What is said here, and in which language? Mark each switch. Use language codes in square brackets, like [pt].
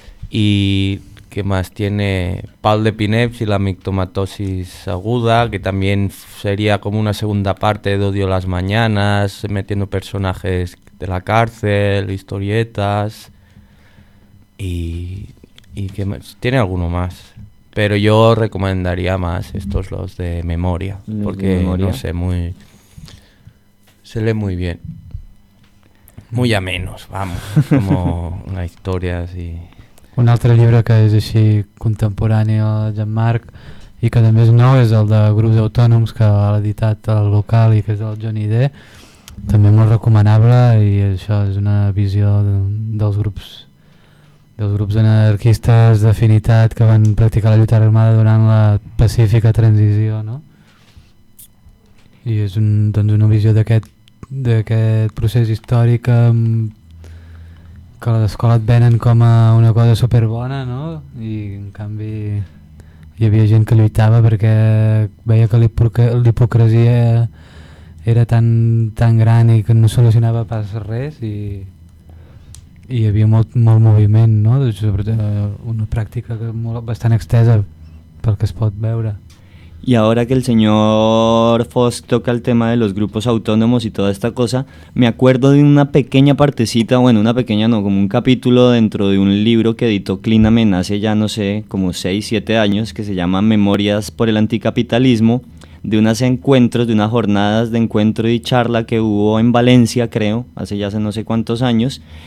[es] Y qué más tiene, Pal de Pineps y la mictomatosis aguda, que también sería como una segunda parte de Odio a las mañanas, metiendo personajes de la cárcel, historietas, y qué más, tiene alguno más, pero yo recomendaría más estos, los de memoria, porque de memoria, no sé, muy, se lee muy bien, muy a menos, vamos, como una historia así. [ca] Un altre llibre que és així contemporani al Jean-Marc i que també és nou és el de Grups Autònoms, que ha editat el local i que és el Johnny D. També molt recomanable, i això és una visió dels grups anarquistes d'afinitat que van practicar la lluita armada durant la pacífica transició, no? I és una visió d'aquest procés històric que a l'escola et venen com a una cosa superbona, no? I en canvi hi havia gent que lluitava perquè veia que l'hipocresia era tan gran i que no solucionava pas res, i hi havia molt moviment, no? Una pràctica bastant extensa pel que es pot veure. [es] Y ahora que el señor Fosc toca el tema de los grupos autónomos y toda esta cosa, me acuerdo de una pequeña partecita, bueno, una pequeña no, como un capítulo dentro de un libro que editó Clean Amen hace ya, no sé, como 6-7 años, que se llama Memorias por el Anticapitalismo, de unas encuentros, de unas jornadas de encuentro y charla que hubo en Valencia, creo, hace no sé cuántos años,